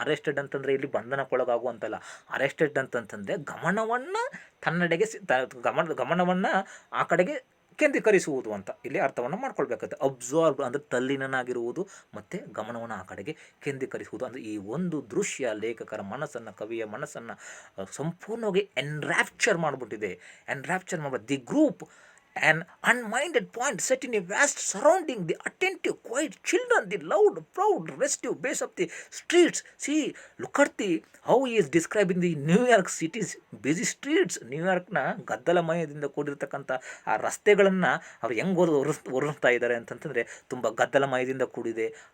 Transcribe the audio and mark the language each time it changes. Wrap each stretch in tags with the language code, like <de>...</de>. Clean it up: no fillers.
<kn>Arrested ಅಂತಂದರೆ ಇಲ್ಲಿ ಬಂಧನಕ್ಕೊಳಗಾಗುವಂತಲ್ಲ. Arrested ಅಂತಂತಂದರೆ ಗಮನವನ್ನು ತನ್ನೆಡೆಗೆ ಗಮನವನ್ನು ಆ ಕಡೆಗೆ ಕೇಂದ್ರೀಕರಿಸುವುದು ಅಂತ ಇಲ್ಲಿ ಅರ್ಥವನ್ನು ಮಾಡ್ಕೊಳ್ಬೇಕಾಗುತ್ತೆ. ಅಬ್ಸಾರ್ಬ್ ಅಂದರೆ ತಲ್ಲೀನನಾಗಿರುವುದು ಮತ್ತು ಗಮನವನ್ನು ಆ ಕಡೆಗೆ ಕೇಂದ್ರೀಕರಿಸುವುದು. ಅಂದರೆ ಈ ಒಂದು ದೃಶ್ಯ ಲೇಖಕರ ಮನಸ್ಸನ್ನು, ಕವಿಯ ಮನಸ್ಸನ್ನು ಸಂಪೂರ್ಣವಾಗಿ ಎನ್ರ್ಯಾಪ್ಚರ್ ಮಾಡಿಬಿಟ್ಟಿದೆ.</kn> <en>The group an unminded point set in a vast surrounding, the attentive quiet children, the loud proud restive bass of the streets. See, look at how he is describing the New York City's busy streets.</en> <kn>ನ್ಯೂಯಾರ್ಕ್ನ ಗದ್ದಲಮಯದಿಂದ ಕೂಡಿರ್ತಕ್ಕಂಥ ಆ ರಸ್ತೆಗಳನ್ನು ಅವ್ರು ಹೆಂಗೆ ಒರೆಸ್ತಾ ಇದ್ದಾರೆ ಅಂತಂತಂದರೆ ತುಂಬ ಗದ್ದಲಮಯದಿಂದ ಕೂಡಿದೆ.</kn>